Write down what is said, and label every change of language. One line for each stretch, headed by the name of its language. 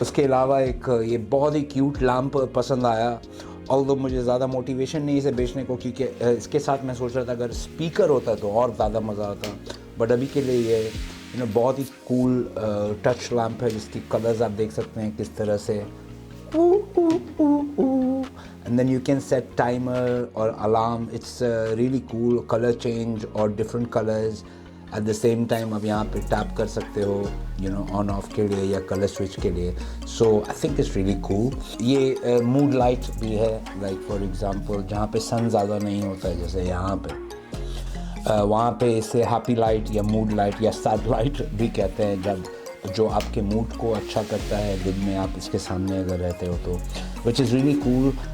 Hindi: उसके अलावा एक ये बहुत ही क्यूट लैम्प पसंद आया, ऑल्दो मुझे ज़्यादा मोटिवेशन नहीं इसे बेचने को, क्योंकि इसके साथ मैं सोच रहा था अगर स्पीकर होता तो और ज़्यादा मज़ा आता, बट अभी के लिए ये बहुत ही कूल टच लैम्प है, जिसकी कलर्स आप देख सकते हैं किस तरह से,
English: and then you can set timer or alarm. It's really cool, color change or different colors at the same time.
Hindi: अब यहाँ पे टैप कर सकते हो ऑन ऑफ के लिए या कलर स्विच के लिए,
English: so I think it's really cool.
Hindi: ये मूड लाइट भी है,
English: like for example
Hindi: जहाँ पे सन ज़्यादा नहीं होता है, जैसे यहाँ पे वहाँ पे इसे हैप्पी लाइट या मूड लाइट या सैड लाइट भी कहते हैं, जब जो आपके मूड को अच्छा करता है दिन में आप इसके सामने अगर रहते हो तो,
English: Which is really cool.